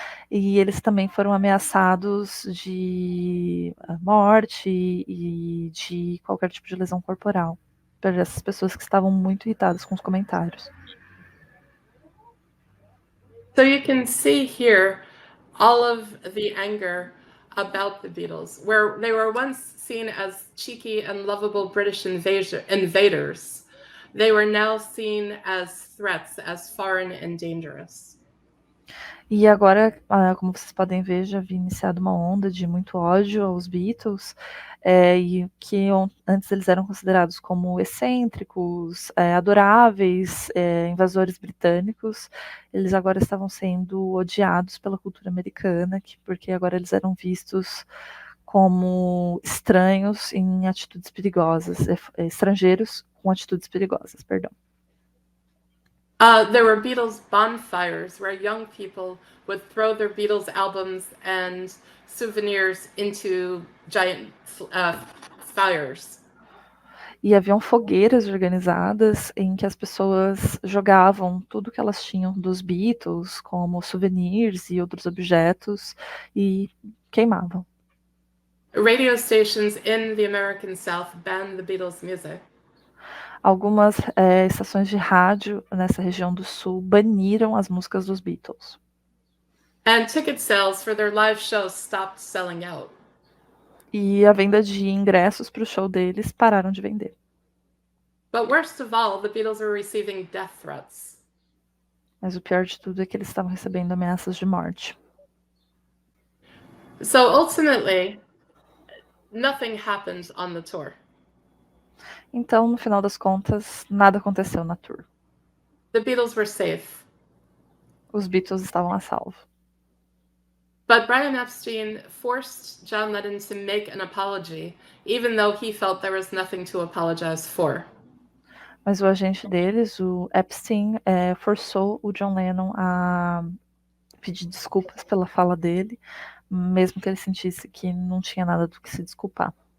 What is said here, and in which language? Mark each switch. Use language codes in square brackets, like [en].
[pt] E eles também foram ameaçados de morte e de qualquer tipo de lesão corporal, para essas pessoas que estavam muito irritadas com os comentários. [en] So you can see here all of the anger about the Beatles, where they were once seen as cheeky and lovable British invaders. They were now seen as threats, as foreign and dangerous. [pt] E agora, como vocês podem ver, já havia iniciado uma onda de muito ódio aos Beatles, e que antes eles eram considerados como excêntricos, adoráveis, invasores britânicos, eles agora estavam sendo odiados pela cultura americana, porque agora eles eram vistos como estranhos em atitudes perigosas, estrangeiros com atitudes perigosas, perdão. [en] There were Beatles bonfires where young people would throw their Beatles albums and souvenirs into giant fires. [pt] E haviam fogueiras organizadas em que as pessoas jogavam tudo que elas tinham dos Beatles, como souvenirs e outros objetos, e queimavam. [en] Radio stations in the American South banned the Beatles' music. [pt] Algumas estações de rádio nessa região do sul baniram as músicas dos Beatles. [en] And ticket sales for their live shows stopped selling out. [pt] E a venda de ingressos para o show deles pararam de vender. [en] But worst of all, the Beatles were receiving death threats. [pt] Mas o pior de tudo é que eles estavam recebendo ameaças de morte. [en] So ultimately, nothing happened on the tour. [pt] Então, no final das contas, nada aconteceu na tour. [en] The Beatles were safe. [pt] Os Beatles estavam a salvo. [en] But Brian Epstein forced John Lennon to make an apology, even though he felt there was nothing to apologize for. [pt] Mas o agente deles, o Epstein, forçou o John Lennon a pedir desculpas pela fala dele, mesmo que ele sentisse que não tinha nada do que se desculpar.